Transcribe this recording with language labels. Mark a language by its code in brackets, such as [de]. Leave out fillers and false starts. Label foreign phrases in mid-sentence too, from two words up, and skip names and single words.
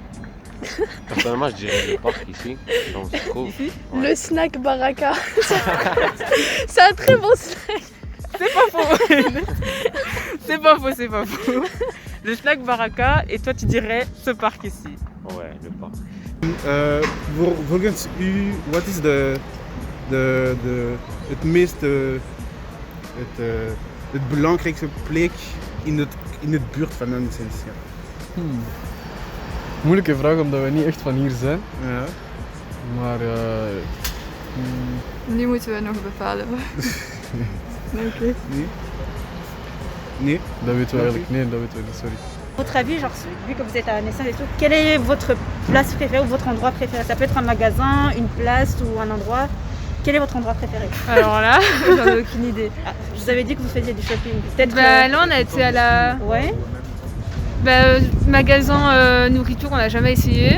[fr] Personnellement, je dirais le parc ici, là où on se trouve. Le snack Baraka. C'est un très bon snack. C'est pas faux. C'est pas faux. Le Schlag Baraka, et toi tu dirais ce parc ici. Ouais, le parc. [nl] Volgens u, wat is het meest, het belangrijkste plek in het buurt van Annesens? Ja. Moeilijke vraag omdat we niet echt van hier zijn. Ja. Maar Nu moeten we nog bepalen. Oké. Nee? dat weten we eigenlijk niet, dat weten we niet, sorry. [fr] Votre avis, genre, vu que vous êtes à Naissance et tout, quel est votre place préférée ou votre endroit préféré? Ça peut être un magasin, une place ou un endroit. Quel est votre endroit préféré? Alors là, j'en ai aucune idée. Ah, je vous avais dit que vous faisiez du shopping. Peut-être. Là, on a été à la. Ouais. Magasin nourriture, on n'a jamais essayé.